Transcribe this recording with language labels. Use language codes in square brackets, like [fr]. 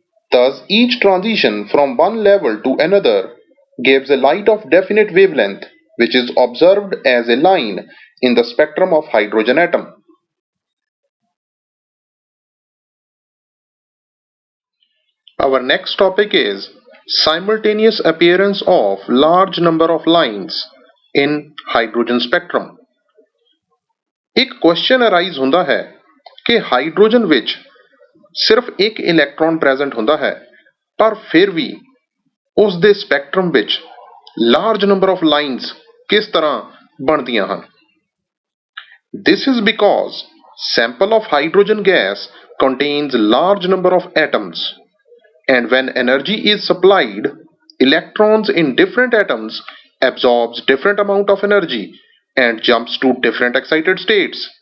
[en] Thus, each transition from one level to another gives a light of definite wavelength, which is observed as a line in the spectrum of hydrogen atom. Our next topic is simultaneous appearance of large number of lines in hydrogen spectrum. [pa] ਇੱਕ question arise ਹੁੰਦਾ ਹੈ ਕਿ hydrogen ਵਿੱਚ ਸਿਰਫ ਇੱਕ electron present ਹੁੰਦਾ ਹੈ, ਪਰ ਫਿਰ ਵੀ ਉਸ ਦੇ ਸਪੈਕਟਰਮ ਵਿੱਚ [en] large number of lines [pa] ਕਿਸ ਤਰ੍ਹਾਂ ਬਣਦੀਆਂ ਹਨ? [en] This is because sample of hydrogen gas contains large number of atoms, and when energy is supplied, electrons in different atoms absorbs different amount of energy and jumps to different excited states.